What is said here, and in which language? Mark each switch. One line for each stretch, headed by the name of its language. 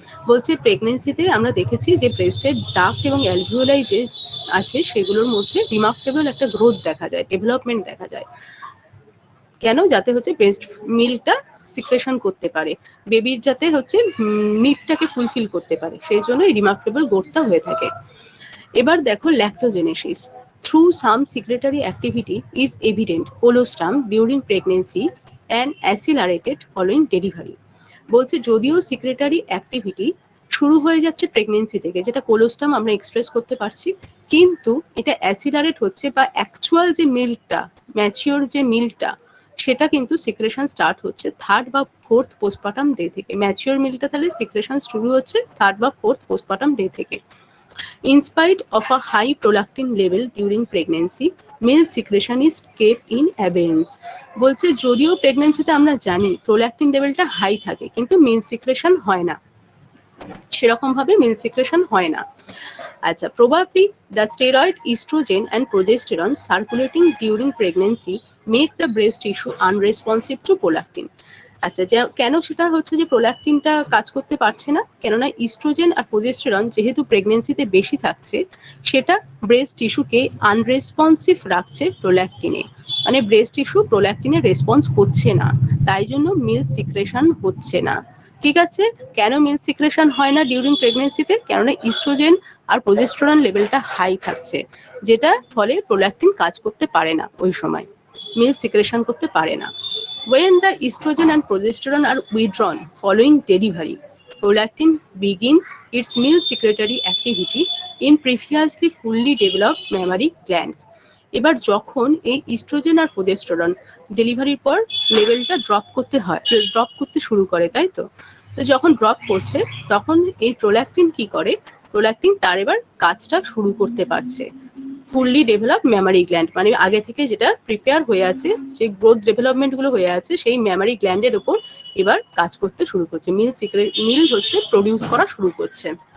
Bangla: বলছে প্রেগনেন্সিতে আমরা দেখেছি যে ব্রেস্টের ডাক্ট এবং অ্যালভিওলাই যে আছে সেগুলোর মধ্যে রিমার্কেবল একটা গ্রোথ দেখা যায়, ডেভেলপমেন্ট দেখা যায়। কেন? যাতে হচ্ছে ব্রেস্ট মিল্কটা সিক্রেশন করতে পারে, বেবির যাতে হচ্ছে নিডটাকে ফুলফিল করতে পারে, সেই জন্য এই রিমার্কেবল গ্রোথটা হয়ে থাকে। এবার দেখো ল্যাক্টোজেনেসিস।
English: Through some secretory activity is evident colostrum during pregnancy and accelerated following delivery।
Bangla: বলছে যদিও সিক্রেটারি অ্যাক্টিভিটি শুরু হয়ে যাচ্ছে প্রেগনেন্সি থেকে, যেটা কোলোস্টাম আমরা এক্সপ্রেস করতে পারছি, কিন্তু এটা অ্যাসিলারেট হচ্ছে বা অ্যাকচুয়াল যে মিল্কটা, ম্যাচিওর যে মিল্কটা, সেটা কিন্তু সিক্রেশন স্টার্ট হচ্ছে 3rd বা 4th পোস্টপার্টাম ডে থেকে। ম্যাচিওর মিল্কটা তাহলে সিক্রেশন শুরু হচ্ছে 3rd বা 4th পোস্টপার্টাম ডে থেকে।
English: In spite of a high prolactin level during pregnancy, milk secretion is kept in abeyance।
Bangla: বলছে যদিও প্রেগনেন্সিতে আমরা জানি প্রোল্যাক্টিন লেভেলটা হাই থাকে, কিন্তু মিল্ক সিক্রেশন হয় না, সেরকম ভাবে মিল্ক সিক্রেশন হয় না।
English: আচ্ছা, probably the steroid, estrogen and progesterone circulating during pregnancy make the breast tissue unresponsive to prolactin।
Bangla: আচ্ছা, কেন সেটা হচ্ছে যে প্রোল্যাক্টিনটা কাজ করতে পারছে না? কেননা ইস্ট্রোজেন আর প্রোজেস্টেরন যেহেতু প্রেগনেন্সিতে বেশি থাকছে, সেটা ব্রেস্ট টিস্যুকে আনরেসপন্সিভ রাখছে প্রোল্যাক্টিনে, মানে ব্রেস্ট টিস্যু প্রোল্যাক্টিনে রেসপন্স করছে না, তাই জন্য মিল্ক সিক্রেশন হচ্ছে না। ঠিক আছে, কেন মিল্ক সিক্রেশন হয় না ডিউরিং প্রেগনেন্সিতে? কেননা ইস্ট্রোজেন আর প্রোজেস্টেরন লেভেলটা হাই থাকছে, যেটা ফলে প্রোল্যাক্টিন কাজ করতে পারে না, ওই সময় মিল্ক সিক্রেশন করতে পারে না।
English: When the estrogen and progesterone are withdrawn following delivery, prolactin begins its milk secretory activity in previously fully developed mammary glands।
Bangla: এবার যখন এই ইস্ট্রোজেন আর প্রোজেস্টেরন ডেলিভারির পর লেভেলটা ড্রপ করতে শুরু করে, তাই তো যখন ড্রপ করছে তখন এই প্রোল্যাক্টিন কি করে? প্রোল্যাক্টিন তার এবার কাজটা শুরু করতে পারছে। ফুললি ডেভেলপ ম্যামারি গ্ল্যান্ড মানে আগে থেকে যেটা প্রিপেয়ার হয়ে আছে, যে গ্রোথ ডেভেলপমেন্ট গুলো হয়ে আছে, সেই ম্যামারি গ্ল্যান্ডের উপর এবার কাজ করতে শুরু করছে, মিল্ক হচ্ছে প্রডিউস করা শুরু করছে।